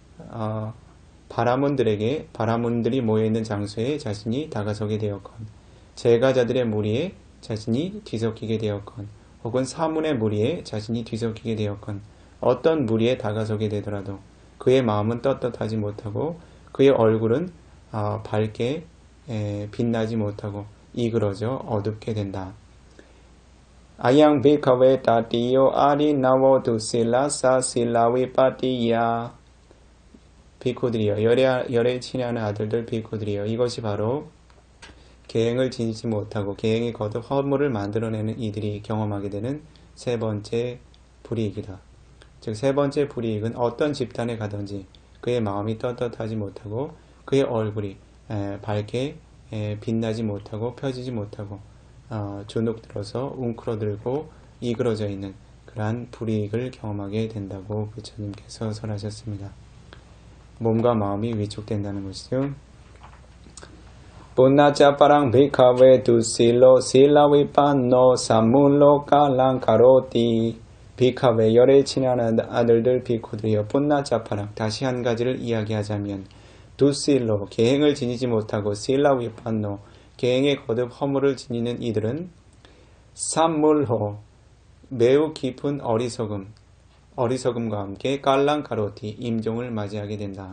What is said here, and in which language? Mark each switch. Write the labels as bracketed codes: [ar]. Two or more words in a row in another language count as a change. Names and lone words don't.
[ko] 바라문들이 모여있는 장소에 자신이 다가서게 되었건 제가자들의 무리에 자신이 뒤섞이게 되었건 혹은 사문의 무리에 자신이 뒤섞이게 되었건 어떤 무리에 다가서게 되더라도 그의 마음은 떳떳하지 못하고 그의 얼굴은 밝게 빛나지 못하고 이그러져 어둡게 된다. [pi] 아양 비카웨 타티요 아리 나워두 실라사 실라위파티야 [ko] 비코들이여 열에 친애하는 아들들 비코들이여 이것이 바로 계행을 지니지 못하고 계행이 거듭 허물을 만들어내는 이들이 경험하게 되는 세 번째 불이익이다. 즉 세 번째 불이익은 어떤 집단에 가든지 그의 마음이 떳떳하지 못하고 그의 얼굴이 밝게 빛나지 못하고 펴지지 못하고 주눅들어서 웅크러들고 이그러져 있는 그러한 불이익을 경험하게 된다고 부처님께서 설하셨습니다. 몸과 마음이 위축된다는 것이죠. [pi] punnacaparang bhikkhave 두실로 실라위판노 삼문로 깔랑카로티 비카웨 [ko] 열에 친애하는 아들들 비코들이여 punnacaparang 다시 한 가지를 이야기하자면 두실로 계행을 지니지 못하고 실라위판노 계행에 거듭 허물을 지니는 이들은 삼물호 매우 깊은 어리석음과 함께 깔랑카로티 임종을 맞이하게 된다.